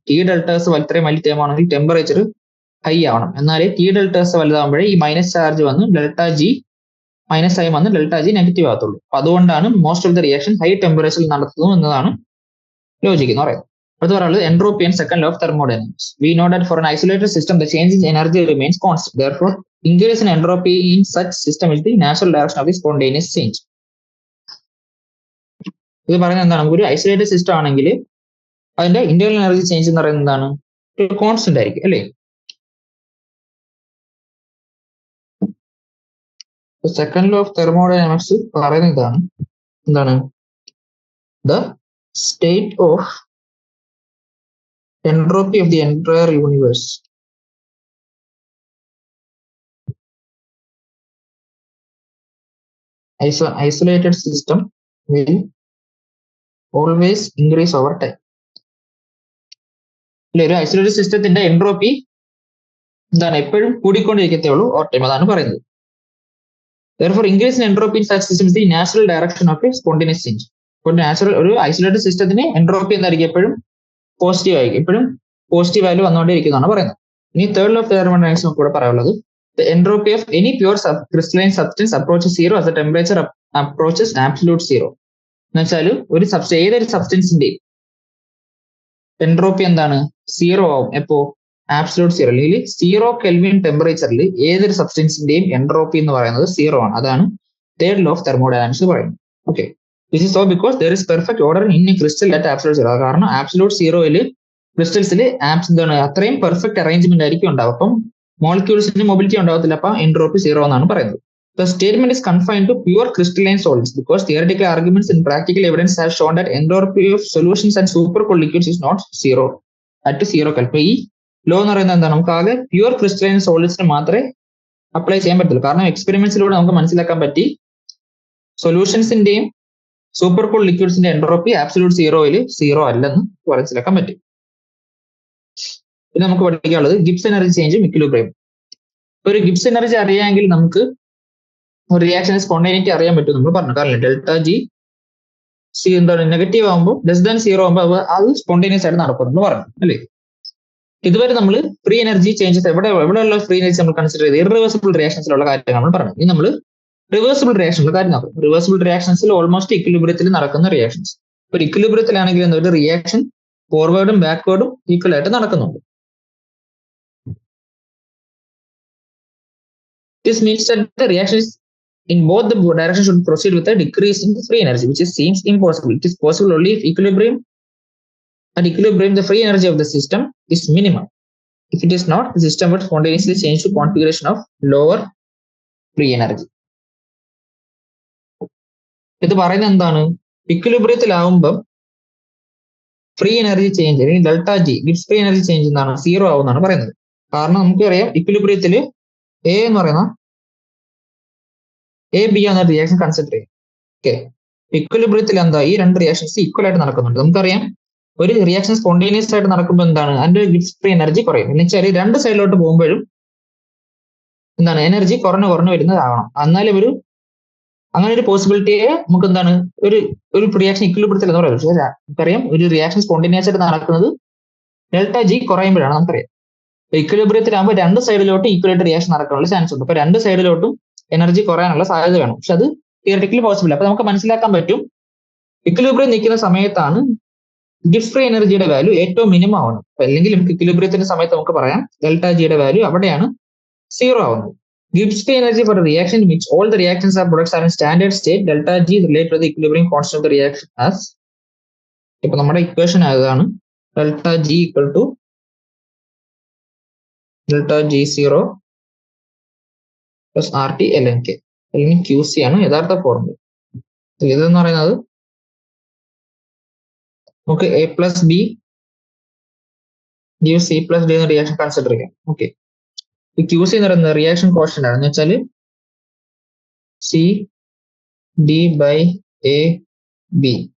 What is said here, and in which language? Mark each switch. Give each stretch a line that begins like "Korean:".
Malayalam: T delta S അത്രയും വലിയ term ആണെങ്കിൽ ടെമ്പറേച്ചർ ഹൈ ആവണം. എന്നാലേ ടി ഡെൽറ്റ എസ് വലുതാകുമ്പോഴേ ഈ മൈനസ് ചാർജ് വന്ന് ഡെൽറ്റ ജി മൈനസ് ആയി വന്ന് ഡെൽറ്റ ജി നെഗറ്റീവ് ആകത്തുള്ളൂ. അപ്പൊ അതുകൊണ്ടാണ് most of the reaction high ടെമ്പറേച്ചറിൽ നടത്തുന്നു എന്നതാണ് ലോജിക് എന്ന് പറയുന്നത്. അടുത്ത പറയുന്നത് entropy and second law of thermodynamics.
English: We know that for an isolated system the change in energy remains constant. Therefore, increase in entropy in such system is the natural direction of the spontaneous change.
Malayalam: ഇത് പറയുന്നത് എന്താണ്? ഒരു isolated system ആണെങ്കിൽ അതിന്റെ internal energy change എന്ന് പറയുന്നത് എന്താണ്? ഒരു കോൺസ്റ്റന്റ് ആയിരിക്കും അല്ലേ. സെക്കൻഡ് ലോ ഓഫ് തെർമോഡൈനാമിക്സ് പറയുന്നത് ഇതാണ്. എന്താണ്?
English: The state of entropy of the entire universe isolated system will always increase over time.
Malayalam: ഒരു ഐസൊലേറ്റഡ് സിസ്റ്റത്തിന്റെ എൻട്രോപ്പി എന്താണ്? എപ്പോഴും കൂടിക്കൊണ്ടിരിക്കത്തേ ഉള്ളൂ ഓവർ ടൈം. അതാണ് പറയുന്നത്.
English: Therefore, increase in entropy in such system is the natural direction of a spontaneous change.
Malayalam: ഒരു isolated സിസ്റ്റത്തിന് entropy എന്തായിരിക്കും? എപ്പോഴും പോസിറ്റീവ് ആയിരിക്കും, എപ്പോഴും പോസിറ്റീവ് വാല്യൂ വന്നുകൊണ്ടിരിക്കുന്നതാണ് പറയുന്നത്. ഇനി തേർഡ് ലോ ഓഫ് തെർമോഡൈനാമിക്സ് നമുക്ക് ഇവിടെ പറയാനുള്ളത്
English: the entropy of any pure crystalline substance approaches 0 as the temperature approaches absolute 0.
Malayalam: എന്ന് വെച്ചാൽ ഒരു ഏതൊരു സബ്സ്റ്റൻസിന്റെ എൻട്രോപ്പി എന്താണ്? 0 ആവും. എപ്പോ? ആബ്സലൂട്ട് 0 അല്ലെങ്കിൽ 0 കെൽവിൻ ടെമ്പറേച്ചറിൽ ഏതൊരു സബ്സ്റ്റൻസിന്റെയും എൻട്രോപ്പി എന്ന് പറയുന്നത് 0 ആണ്. അതാണ് തേർഡ് ലോ ഓഫ് തെർമോഡൈനാമിക്സ് പറയുന്നത്.
English: Okay, this is so because there is perfect order in a crystal at absolute 0.
Malayalam: കാരണം ആബ്സലൂട്ട് 0യിൽ ക്രിസ്റ്റൽസിൽ എന്താണ്? അത്രയും പെർഫെക്റ്റ് അറേഞ്ച്മെന്റ് ആയിരിക്കും ഉണ്ടാവും. അപ്പം മോളിക്യൂൾസിന് മൊബിലിറ്റി ഉണ്ടാവത്തില്ല. അപ്പൊ എൻട്രോപ്പി 0 എന്നാണ് പറയുന്നത്.
English: The statement is confined to pure crystalline solids because theoretical arguments and practical evidence have shown that entropy of solutions and supercooled liquids is not 0 at 0 Kelvin.
Malayalam: ഈ law എന്ന് പറയുന്നത് എന്താണ്? നമുക്ക് ആകെ പ്യൂർ ക്രിസ്റ്റലൈൻ സോളിഡ്സിന് മാത്രമേ apply ചെയ്യാൻ പറ്റുള്ളൂ. കാരണം എക്സ്പെരിമെന്റ്സിലൂടെ നമുക്ക് മനസ്സിലാക്കാൻ പറ്റി സൊല്യൂഷൻസിന്റെയും സൂപ്പർ കൂൾ ലിക്വിഡ്സിന്റെ എൻട്രോപ്പി ആബ്സല്യൂട്ട് സീറോയിൽ സീറോ അല്ലെന്ന് മനസ്സിലാക്കാൻ പറ്റും. പിന്നെ നമുക്ക് പഠിക്കാനുള്ളത് ഗിബ്സ് എനർജി ചേഞ്ചും ഇക്വിലിബ്രിയം. ഒരു ഗിബ്സ് എനർജി അറിയാമെങ്കിൽ നമുക്ക് ഒരു റിയാക്ഷൻ സ്പോണ്ടേനിറ്റി അറിയാൻ പറ്റും. നമ്മൾ പറഞ്ഞു കാരണം ഡെൽറ്റ ജി എന്താണ് നെഗറ്റീവ് ആകുമ്പോൾ ലെസ് ദാൻ സീറോ ആകുമ്പോൾ അത് സ്പോണ്ടേനിയസ് ആയിട്ട് നടക്കും എന്ന് പറഞ്ഞു അല്ലേ. ഇതുവരെ നമ്മൾ free energy changes എവിടെയുള്ള free energy നമ്മൾ കൺസിഡർ ചെയ്ത് ഇറിവേഴ്സിബിൾ റിയാക്ഷൻസിലുള്ള കാര്യങ്ങൾ നമ്മൾ പറഞ്ഞു. ഇനി നമ്മൾ റിവേഴ്സിബിൾ റിയാക്ഷനുള്ള കാര്യം നോക്കും. റിവേഴ്സിബിൾ റിയാക്ഷൻസിൽ ഓൾമോസ്റ്റ് ഇക്വിലിബ്രിയത്തിൽ നടക്കുന്ന റിയാക്ഷൻസ്. ഒരു ഇക്വിലിബ്രിയത്തിലാണെങ്കിൽ ഒരു റിയാക്ഷൻ ഫോർവേഡും ബാക്ക്വേർഡും ഈക്വൽ ആയിട്ട് നടക്കുന്നുണ്ട്.
English: This means that the reactions in both the directions should proceed with a decrease in free energy, which seems impossible. It is possible only if at equilibrium the free energy of the system is minimum. If it is not, the system would spontaneously change to configuration of lower free energy.
Malayalam: ഇത് പറയുന്നത് എന്താണ്? ഇക്വിലിബ്രിയത്തിലാവുമ്പോൾ free energy change അല്ലെങ്കിൽ delta G Gibbs free energy change എന്താണ്? Zero ആവുമെന്നാണ് പറയുന്നത്. കാരണം നമുക്കറിയാം ഇക്വിലിബ്രിയത്തിൽ A എന്ന് പറയുന്ന എ ബി എന്ന റിയാക്ഷൻ കൺസിഡർ ചെയ്യും. ഓക്കെ, ഇക്വിലിബ്രിയത്തിൽ എന്താ ഈ രണ്ട് റിയാക്ഷൻസ് ഈക്വൽ ആയിട്ട് നടക്കുന്നുണ്ട്. നമുക്കറിയാം ഒരു റിയാക്ഷൻ സ്പോണ്ടേനിയസ് ആയിട്ട് നടക്കുമ്പോൾ എന്താണ് അതിന്റെ ഗിബ്സ് ഫ്രീ എനർജി കുറയും. എന്ന് വെച്ചാൽ രണ്ട് സൈഡിലോട്ട് പോകുമ്പോഴും എന്താണ് എനർജി കുറഞ്ഞു വരുന്നതാവണം. എന്നാലും അങ്ങനെ ഒരു പോസിബിലിറ്റിയെ നമുക്ക് എന്താണ് ഒരു റിയാക്ഷൻ ഇക്വിലിബ്രിയത്തിൽ എന്ന് പറയുന്നത്. പക്ഷേ നമുക്കറിയാം ഒരു റിയാക്ഷൻ സ്പോണ്ടേനിയസ് ആയിട്ട് നടക്കുന്നത് ഡെൽറ്റ ജി കുറയുമ്പോഴാണ് നമുക്കറിയാം. ഇക്വിലിബ്രിയത്തിലാകുമ്പോൾ രണ്ട് സൈഡിലോട്ടും ഈക്വൽ ആയിട്ട് റിയാക്ഷൻ നടക്കാനുള്ള ചാൻസ് ഉണ്ട്. അപ്പൊ രണ്ട് സൈഡിലോട്ടും എനർജി കുറയാനുള്ള സാധ്യത വേണം. പക്ഷെ അത് തിയററ്റിക്കലി പോസിബിൾ. അപ്പൊ നമുക്ക് മനസ്സിലാക്കാൻ പറ്റും ഇക്വിലിബ്രിയം നിൽക്കുന്ന സമയത്താണ് ഗിബ്സ് ഫ്രീ എനർജിയുടെ വാല്യൂ ഏറ്റവും മിനിമം ആവുന്നത്. അല്ലെങ്കിൽ നമുക്ക് ഇക്വിലിബ്രിയത്തിന്റെ സമയത്ത് നമുക്ക് പറയാം ഡെൽറ്റ ജിയുടെ വാല്യൂ അവിടെയാണ് സീറോ ആവുന്നത്.
English: Gibbs free energy for a reaction in which all the reactions or products are in standard state, delta G is related to the equilibrium constant of the reaction as
Malayalam: ഇപ്പൊ നമ്മുടെ equation അതാണ് delta G equal to delta G zero plus R T L N K അല്ലെങ്കിൽ Q C ആണ് യഥാർത്ഥ formula. ഇതെന്ന് പറയുന്നത് നമുക്ക് A plus B give C plus D എന്ന റിയാക്ഷൻ കൺസിഡർ ചെയ്യാം. ഓക്കെ, ഈ ക്യൂ സി എന്ന് പറയുന്നത് റിയാക്ഷൻ കോൺസ്റ്റന്റ് ആണ്. എന്ന് വെച്ചാൽ C D by A B.